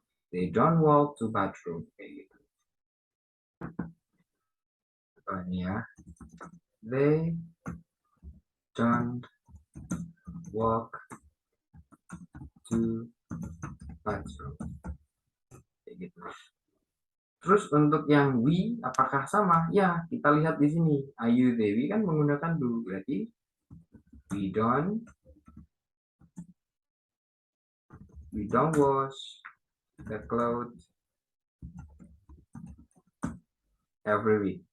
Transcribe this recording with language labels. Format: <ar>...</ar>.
<en>They don't walk to bathroom.</en> <id>Kayak gitu. Ini ya.</id> <en>They don't walk to bathroom.</en> <id>Kayak gitu. Terus untuk yang we apakah sama? Ya, kita lihat di sini. Ayu Dewi kan menggunakan do. Berarti</id> <en>we don't wash the clothes every week.</en>